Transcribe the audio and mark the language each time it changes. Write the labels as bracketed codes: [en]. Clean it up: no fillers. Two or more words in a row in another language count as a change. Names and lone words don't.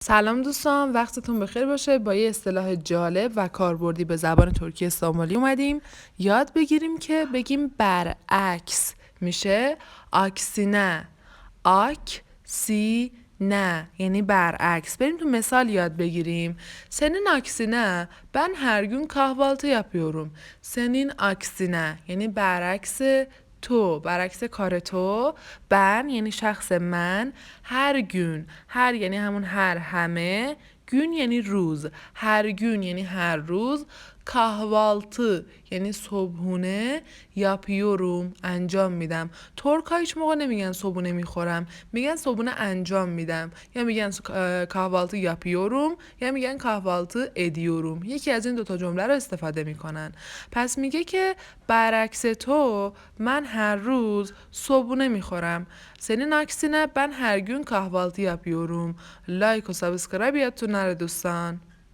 [fa] سلام دوستان، وقتتون بخیر باشه. با یه اصطلاح جالب و کاربردی به زبان ترکی استانبولی اومدیم یاد بگیریم که بگیم برعکس میشه آکسینه. آکسینه یعنی برعکس. بریم تو مثال یاد بگیریم. [tr] Senin aksine ben her gün kahvaltı yapıyorum. Senin aksine [fa] یعنی برعکس تو، برعکس کار تو. ben یعنی شخص من. هر gün، هر یعنی همون هر، همه. gün یعنی روز. هر gün یعنی هر روز. kahvaltı یعنی صبحونه. yapıyorum انجام میدم. ترک‌ها هیچ موقع نمیگن صبحونه میخورم، میگن صبحونه انجام میدم. یا میگن [tr] kahvaltı yapıyorum [fa] یا میگن [tr] kahvaltı ediyorum. [fa] یکی از این دوتا جمله رو استفاده میکنن. پس میگه که برعکس تو من هر روز صبحونه میخورم. [tr] Senin aksine ben her gün kahvaltı yapıyorum. [fa] لایک و سابسکرایب یادتون نره دوستان.